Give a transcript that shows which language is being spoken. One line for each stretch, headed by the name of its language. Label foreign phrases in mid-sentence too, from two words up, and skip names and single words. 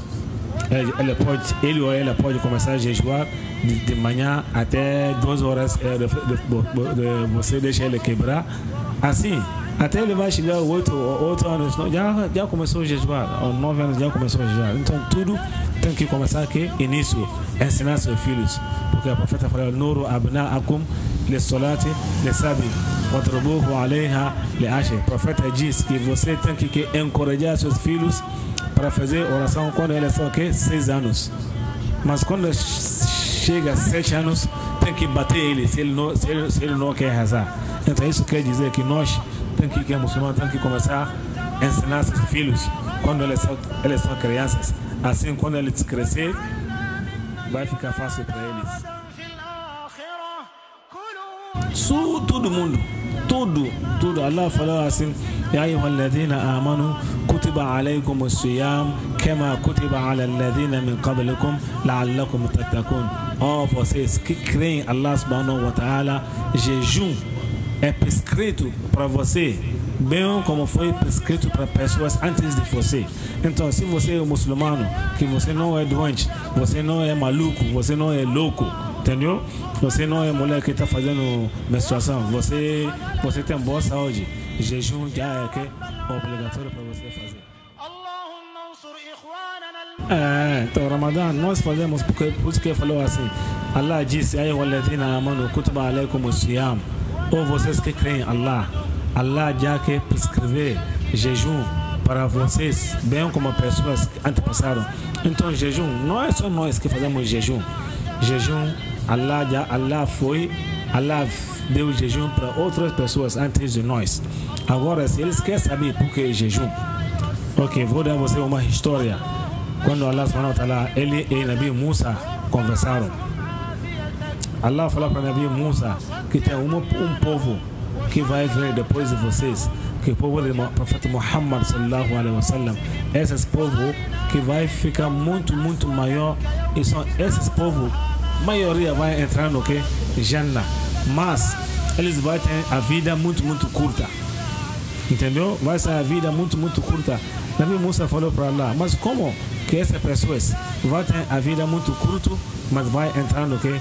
Portuguese: Ele ou ela pode começar a jejuar de manhã até 2 horas, você deixa ele quebrar. Assim, até ele vai chegar 8 anos, já começou a jejuar, ou 9 anos já começou a jejuar. Então tudo tem que começar aqui, início, ensinar seus filhos. Porque a profeta falou,
Arabic: مروا أبناءكم للصلاة لسبع واضربوهم عليها لعشر.
Portuguese: O profeta diz que você tem que encorajar seus filhos para fazer oração quando eles são 6 anos. Mas quando chega a 7 anos, tem que bater ele se ele não quer rezar. Então isso quer dizer que nós, que é muçulmano, tem que começar a ensinar seus filhos quando eles são crianças. Assim, quando eles crescer, vai ficar fácil para eles. Todo mundo, tudo. Allah falou assim:
Arabic: يا أيها الذين آمنوا كتب عليكم الصيام كما كتب على الذين من قبلكم لعلكم تتقون.
Portuguese: Oh, vocês que creem Allah
Arabic: سبحانه وتعالى,
Portuguese: jejum é prescrito para você, bem como foi prescrito para pessoas antes de você. Então, se você é um muçulmano, que você não é doente, você não é maluco, você não é louco, entendeu? Você não é mulher que está fazendo menstruação, você tem boa saúde, jejum já é obrigatório para você fazer. Então, Ramadã, nós fazemos por isso que falou assim. Allah disse:
Arabic: أيها الذين آمنوا كتب عليكم الصيام.
Portuguese: Ou vocês que creem Allah já que prescrever jejum para vocês, bem como pessoas que antepassaram. Então, jejum, não é só nós que fazemos jejum. Jejum, Allah deu jejum para outras pessoas antes de nós. Agora, se eles querem saber por que jejum, ok, vou dar a você uma história. Quando Allah
Arabic: سبحانه وتعالى,
Portuguese: ele e Nabi Musa conversaram, Allah falou para Nabi Musa que tem um povo que vai vir depois de vocês, que é o povo do profeta Muhammad
Arabic: صلى الله عليه وسلم.
Portuguese: Esses povos que vai ficar muito maior, e são esses povos, maioria vai entrar no que? Jannah. Mas eles vão ter a vida muito curta. Entendeu? Vai ser a vida muito curta. Nabi Musa falou para Allah: mas como que essas pessoas vão ter a vida muito curta, mas vai entrar no que?